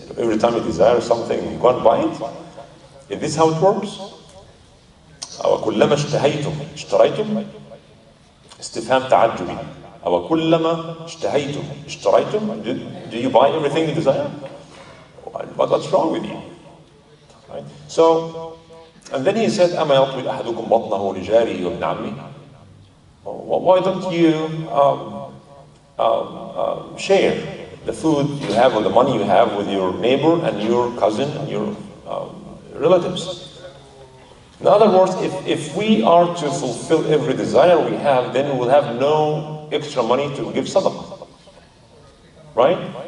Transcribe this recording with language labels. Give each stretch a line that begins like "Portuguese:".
English: Every time you desire something, you go and buy it? Is this how it works?"
Arabic: أَوَكُلَّمَا اشْتَهَيْتُمْ اشْتَرَيْتُمْ استفهام تعجبي. أَوَكُلَّمَا اشْتَهَيْتُمْ اشْتَرَيْتُمْ.
English: Do you buy everything you desire? What's wrong with you? Right? So, and then he said,
Arabic: أَمَا يَطْوِي أَحَدُكُمْ بَطْنَهُ لِجَارِهِ وَابْنِ عَمِّهِ.
English: Why don't you share the food you have or the money you have with your neighbor and your cousin and your relatives? In other words, if we are to fulfill every desire we have, then we will have no extra money to give sadaqah. right?